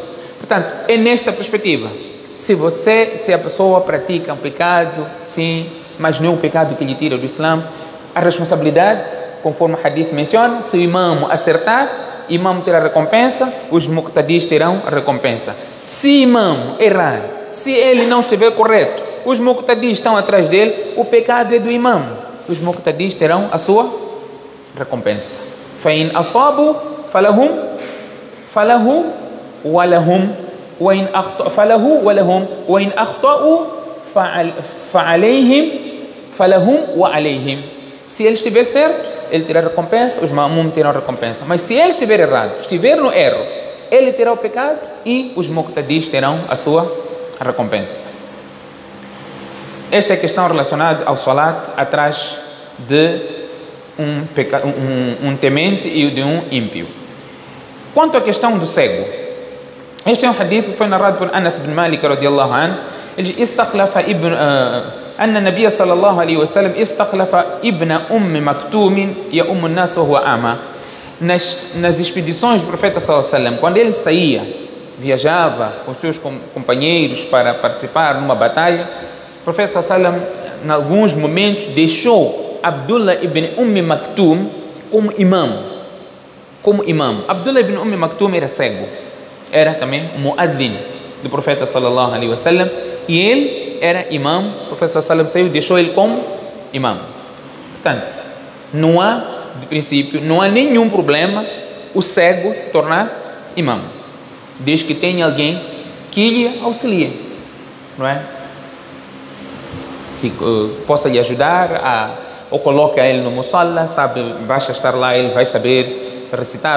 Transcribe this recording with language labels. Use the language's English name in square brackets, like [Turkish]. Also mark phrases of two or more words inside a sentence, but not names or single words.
[Portuguese] Portanto, é nesta perspectiva. Se a pessoa pratica um pecado, sim, mas não é um pecado que lhe tira do Islã, a responsabilidade, conforme o hadith menciona, se o imam acertar, imam terá recompensa, os muqtadis terão a recompensa. Se imam errar, se ele não estiver correto, os muqtadis estão atrás dele, o pecado é do imam. Os muqtadis terão a sua recompensa. [Arabic] فَإِنْ أَصَابُوا فَلَهُ وَلَهُمْ وَإِنْ أَخْطَأُوا فَعَلَيْهِمْ فَلَهُمْ وَعَلَيْهِمْ. [Portuguese] Se ele estiver certo, ele terá recompensa, os ma'mum terão recompensa. Mas se ele estiver errado, estiver no erro, ele terá o pecado e os muqtadis terão a sua recompensa. Esta é a questão relacionada ao salat atrás de um temente e de um ímpio. Quanto à questão do cego, este é um hadith que foi narrado por Anas bin Malik [Arabic] رضي الله عنه. [Portuguese] Ele diz: [Arabic] أن النبي صلى الله عليه وسلم استخلف ابن مكتوم يؤم الناس وهو أعمى. [Portuguese] Nas expedições do profeta [Arabic] صلى الله عليه وسلم, [Portuguese] quando ele saía, viajava com os seus companheiros para participar numa batalha, o profeta [Arabic] صلى الله عليه وسلم, [Portuguese] em alguns momentos, deixou Abdullah ibn Maktum como imam. Abdullah ibn Maktum era cego, era também muazzin do profeta [Arabic] صلى الله عليه وسلم, [Portuguese] e ele era imam. O profeta [Arabic] صلى الله عليه وسلم [Portuguese] saiu e deixou ele como imam. Portanto, não há, de princípio, não há nenhum problema o cego se tornar imam, desde que tenha alguém que lhe auxilie, não é? Que possa lhe ajudar ou coloca ele no musalla, sabe, basta estar lá, ele vai saber recitar.